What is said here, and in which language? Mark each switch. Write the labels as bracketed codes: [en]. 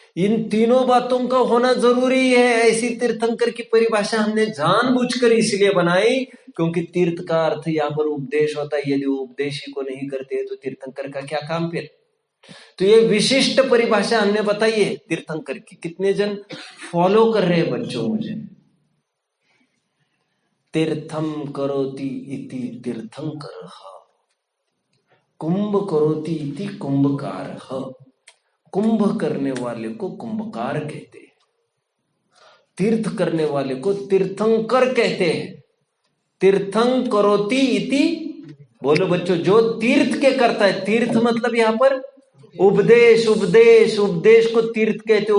[hi] इन तीनों बातों का होना जरूरी है। ऐसी तीर्थंकर की परिभाषा हमने जानबूझकर इसलिए बनाई क्योंकि तीर्थ का अर्थ यहाँ पर उपदेश होता है। यदि उपदेश ही को नहीं करते तो तीर्थंकर का क्या काम फिर? तो ये विशिष्ट परिभाषा हमने बताई है तीर्थंकर की। कितने जन फॉलो कर रहे हैं बच्चों मुझे? [sa] तीर्थम करोति इति तीर्थंकरः, कुंभ करोति इति कुंभकारः। [hi] कुंभ करने वाले को कुंभकार कहते हैं, तीर्थ करने वाले को तीर्थंकर कहते हैं। [sa] तीर्थं करोति इति, [hi] बोलो बच्चों, जो तीर्थ के करता है। तीर्थ मतलब यहां पर उपदेश, उपदेश, उपदेश को तीर्थ कहते हो।